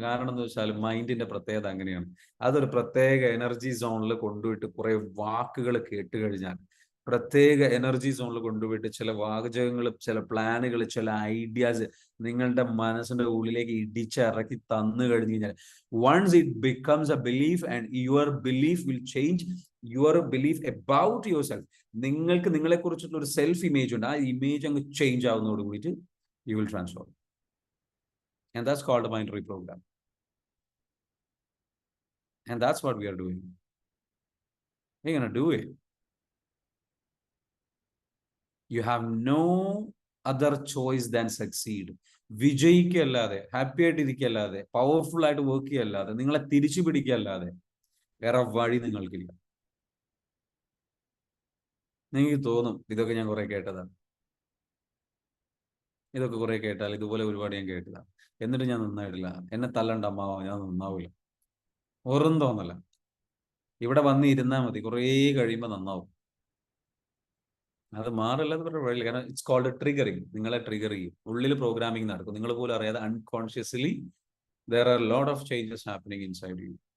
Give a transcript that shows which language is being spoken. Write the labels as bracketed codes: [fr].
[ml] കാരണം എന്താ വെച്ചാൽ മൈൻഡിന്റെ പ്രത്യേകത അങ്ങനെയാണ്. അതൊരു പ്രത്യേക എനർജി സോണിൽ കൊണ്ടുപോയിട്ട് കുറെ വാക്കുകൾ കേട്ട് കഴിഞ്ഞാൽ, പ്രത്യേക എനർജി സോണിൽ കൊണ്ടുപോയിട്ട് ചില വാചകങ്ങൾ, ചില പ്ലാനുകൾ, ചില ഐഡിയാസ് നിങ്ങളുടെ മനസ്സിന്റെ ഉള്ളിലേക്ക് ഇടിച്ചിറക്കി തന്നു കഴിഞ്ഞു കഴിഞ്ഞാൽ, [en] Once it becomes a belief and your belief will change your belief about your self. [ml] നിങ്ങൾക്ക് നിങ്ങളെ കുറിച്ചുള്ള ഒരു സെൽഫ് ഇമേജ് ഉണ്ട്. ആ ഇമേജ് അങ്ങ് ചേഞ്ച് ആവുന്നതോട് കൂടിയിട്ട് [en] You will transform. And that's called a mind reprogram. And that's what we are doing. We're going to do it. You have no other choice than succeed. [ml] വിജയിക്കല്ലാതെ, happy ആയിട്ട് ഇരിക്കല്ലാതെ, powerful ആയിട്ട് work ചെയ്യല്ലാതെ, നിങ്ങളെ തിരിച്ചു പിടിക്കല്ലാതെ വേറെ വഴി നിങ്ങൾക്കില്ല. നിങ്ങൾക്ക് തോന്നും ഇതൊക്കെ ഞാൻ കുറെ കേട്ടതാണ്, ഇതൊക്കെ കുറെ കേട്ടാൽ, ഇതുപോലെ ഒരുപാട് ഞാൻ കേട്ടതാണ്, എന്നിട്ട് ഞാൻ നന്നായിട്ടില്ല, എന്നെ തല്ലണ്ട അമ്മാവ, ഞാൻ നന്നാവില്ല. ഓർമ്മ തോന്നല. ഇവിടെ വന്ന് ഇരുന്നാൽ മതി, കുറേ കഴിയുമ്പോൾ നന്നാവും. അത് മാറില്ലാതെ വേറെ വഴിയില്ല. കാരണം [en] It's called triggering. [ml] നിങ്ങളെ ട്രിഗർ ചെയ്യും, ഉള്ളിൽ പ്രോഗ്രാമിംഗ് നടക്കും. നിങ്ങൾ പോലും അറിയാതെ [en] Unconsciously there are a lot of changes happening inside you.